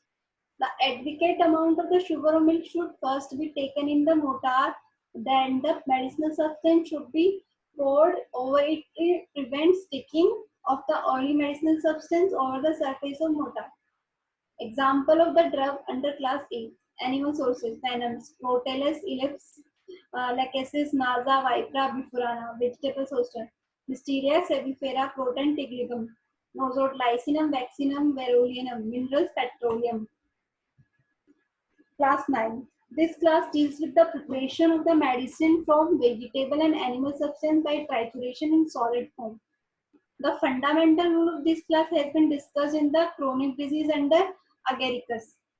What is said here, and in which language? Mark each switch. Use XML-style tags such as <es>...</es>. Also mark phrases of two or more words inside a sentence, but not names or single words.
<en>The adequate amount of the sugar milk should first be taken in the mortar, then the medicinal substance should be poured over it to prevent sticking of the oily medicinal substance over the surface of mortar. Example of the drug under class A. Animal sources: venoms, Protellus ellipse, Lachesis, Naza, Vipera, Bifurana. Vegetable sources: Listeria, Sebifera, Croton, Tigligum. Nosot, Lycinum, Vaccinum, Verulinum. Minerals, petroleum. Class 9. This class deals with the preparation of the medicine from vegetable and animal substance by trituration in solid form. The fundamental rule of this class has been discussed in the chronic disease under agaricus.</en>